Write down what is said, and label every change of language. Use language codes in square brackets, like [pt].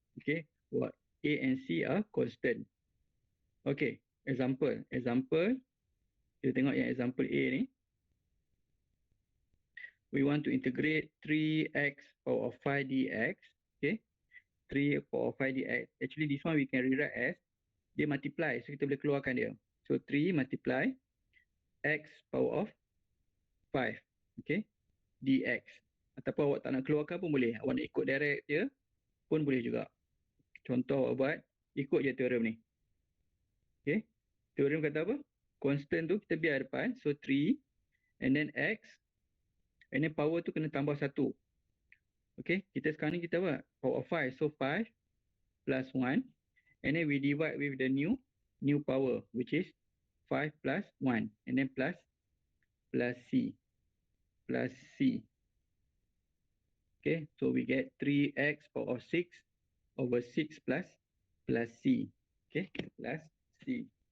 [en] Okay. What? A and C are constant. Okay. Example. [ms] Kita tengok yang example A ni. [en] We want to integrate 3x power of 5 dx. Okay. 3 power of 5 dx. Actually this one we can rewrite as, [ms] dia multiply. So kita boleh keluarkan dia. [en] So 3 multiply x power of 5. Okay. Dx. [ms] Ataupun awak tak nak keluarkan pun boleh. Awak nak ikut direct je pun boleh juga. Contoh awak buat, ikut je teorem ni. Okay. Teorem kata apa? Constant tu kita biar depan. So 3 [en] and then [ms] x and then power tu kena tambah 1. Okay. Kita sekarang ni kita apa? [en] Power of 5. So 5 plus 1 and then we divide with the new power, which is 5 plus 1 and then plus C. Plus C. Okay. So we get 3x power of 6 over 6 plus C. Okay. Plus C.